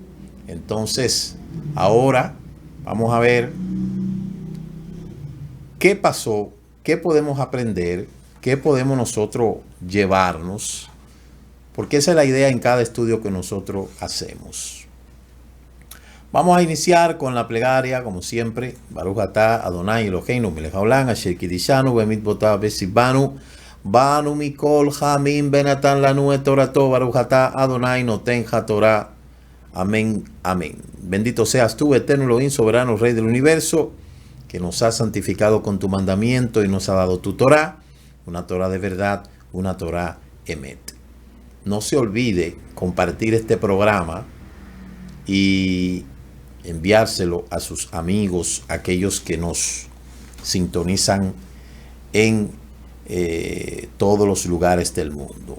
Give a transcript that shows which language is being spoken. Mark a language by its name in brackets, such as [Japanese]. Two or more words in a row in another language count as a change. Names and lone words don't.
[Spanish] Entonces, ahora Vamos a ver qué pasó, qué podemos aprender, qué podemos nosotros llevarnos, porque esa es la idea en cada estudio que nosotros hacemos. Vamos a iniciar con la plegaria, como siempre. [Hebrew] ברוך אתה ה׳ אלוהינו מלך העולם אשר קידשנו במצוותיו וציוונו בנו מכל העמים ונתן לנו את תורתו. ברוך אתה ה׳ נותן התורה. [Spanish] Amén, amén. Bendito seas tú, eterno Elohim, soberano Rey del universo, que nos has santificado con tu mandamiento y nos ha dado tu Torah, una Torah de verdad, una [Hebrew] תורה אמת. [Spanish] No se olvide compartir este programa y enviárselo a sus amigos, aquellos que nos sintonizan en todos los lugares del mundo.